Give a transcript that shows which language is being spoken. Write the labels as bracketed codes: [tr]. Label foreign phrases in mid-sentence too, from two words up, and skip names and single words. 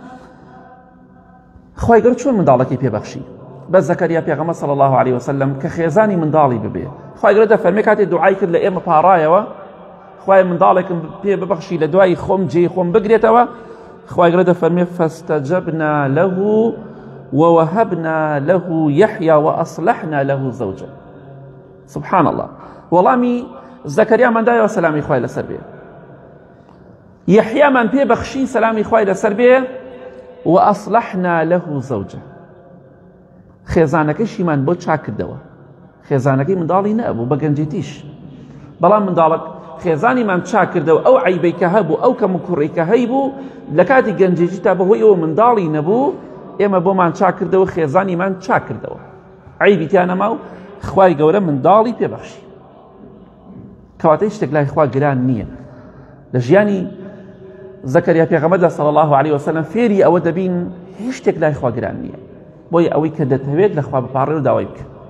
[ckb] خوای گەورە چۆن منداڵەکەی پێبەخشی بە زەکەریا پێغەمبەر [ar] صلی الله عليه وسلم [ckb] کە خێزانی منداڵی ببێ خوای گەورە دەفەرمێ کاتێک دوعای کرد لە ئێمە پاڕایەوە خوای منداڵێکم پێ ببەخشی لە دوای خۆم جێی خۆم بگرێتەوە خوای گەورە دەفەرمێ [ar] فاستجبنا له ووهبنا له يحيى وأصلحنا له زوجه سبحان الله [ckb] وەڵامی زەکەریاماندایەوە سەلامی خوای لەسەر بێ یەحیامان پێ بەخشی سەلامی خوای لەسەر بێ [ar] وأصلحنا له [ckb] زوجه خێزانەکەیشیمان بۆ چاک کردەوە خێزانەکەی منداڵی نەبوو بە گەنجێتیش بەڵام منداڵک خێزانیمان چاک کردەوە ئەو عیبەی کە هەبوو ئەو کەم و کوڕی کە هەیبوو لە کاتی گەنجێتی تا بەهۆی ئەوە منداڵی نەبوو ئێمە بۆمان چاک کردەوە خێزانیمان چاک کردەوە عیبی تیان نەما و خوای گەورە منداڵی پێبەخشی کەواتە هیچ شتێک لای خوا گران نییە لە ژیانی زەکەریا پێغەمبەر [ar] صلی الله عليه وسلم [ckb] فێری ئەوە دەبین هیچ شتێک لای خوا گران نییە بۆی ئەوەی کە دەتەوێت لە خوا بپاڕێ و داوای بکە